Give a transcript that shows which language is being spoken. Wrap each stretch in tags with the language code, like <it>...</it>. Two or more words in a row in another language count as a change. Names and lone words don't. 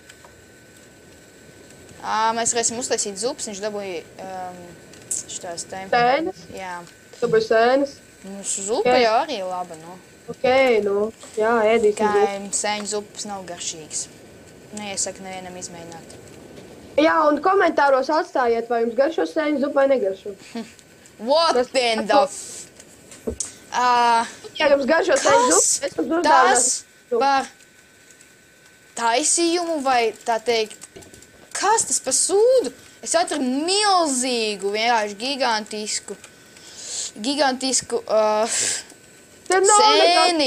<lv>Mēs varēsim uztaisīt zupas, viņš dabūja šitās te... Sēnes? Jā. Dabūja sēnes? Zupa jau arī laba, nu. Ok, nu, jā, ēdīsim zupu. Kā sēņu zupas nav garšīgas. Neiesaku nevienam izmēģināt. Jā, un komentāros atstājiet, vai jums garšo sēņu zupu vai negaršo.</lv> <en>What in the</en> <lv>Ja jums garšo sēņu zupu, es jums uzdāvinās. Tas par taisījumu vai tā teikt, kas tas par sūdu? Es atradu milzīgu, vienkārši gigantisku sēni.</lv>